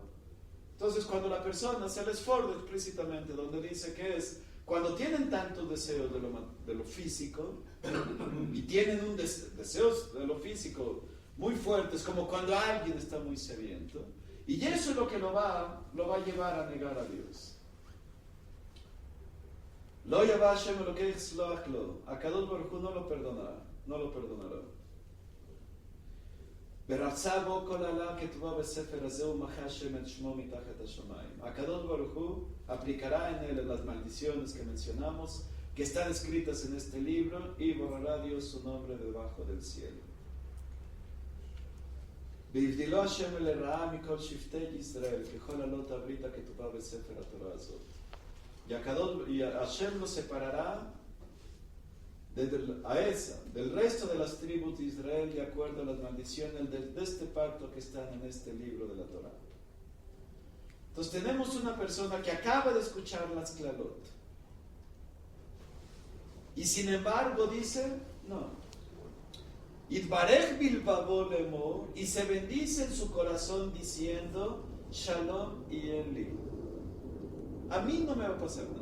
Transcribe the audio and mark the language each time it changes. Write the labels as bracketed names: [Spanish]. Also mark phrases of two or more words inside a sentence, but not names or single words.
[Spanish] Entonces cuando la persona se les Ford explícitamente donde dice que es cuando tienen tantos deseos de lo físico y tienen deseos de lo físico muy fuertes como cuando alguien está muy sediento, y eso es lo que lo va a llevar a negar a Dios. [Hebrew] לא יאבה השם אלוקי סלוח לו הקדוש ברוך הוא [Spanish] no lo perdonará. [Hebrew] ורצה בו כל עלה כתובה בספר הזה ומחה השם את שמו מתחת השמיים. הקדוש ברוך הוא [Spanish] aplicará en él las maldiciones que mencionamos, que están escritas en este libro, y borrará Dios su nombre debajo del cielo. [Hebrew] והבדילו השם לרעה מכל שבטי ישראל, ככל עלות הברית הכתובה בספר התורה הזאת. [Spanish] Y Hashem lo separará del resto de las tribus de Israel de acuerdo a las maldiciones de este pacto que están en este libro de la Torah. Entonces tenemos una persona que acaba de escuchar las Klalot y sin embargo dice no, [Hebrew] יתברך בלבבו לאמר, [Spanish] y se bendice en su corazón diciendo [Hebrew] שלום יהיה לי, [Spanish] a mí no me va a pasar nada.